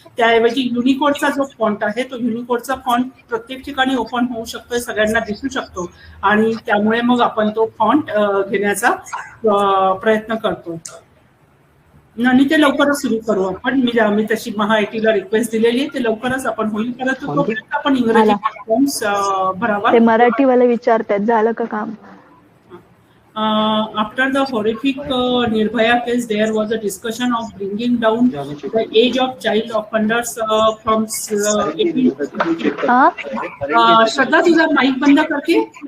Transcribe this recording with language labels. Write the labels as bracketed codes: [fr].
[mr] त्याऐवजी युनिकोडचा जो फॉन्ट आहे तो युनिकोडचा फॉन्ट प्रत्येक ठिकाणी ओपन होऊ शकतोय, सगळ्यांना दिसू शकतो आणि त्यामुळे मग आपण तो फॉन्ट घेण्याचा प्रयत्न करतो आणि ते लवकरच सुरू करू आपण. मी तशी महाआयटीला रिक्वेस्ट दिलेली आहे, ते लवकरच आपण होईल. परंतु तोपर्यंत आपण इंग्रजी फॉर्म्स भरावा. ते मराठीवाले विचारतात, झालं का काम? [en] After the horrific Nirbhaya case, there was a discussion of bringing down the age of child offenders from 18 to 16. [mr] श्रद्धा, तुझा माईक बंद करते.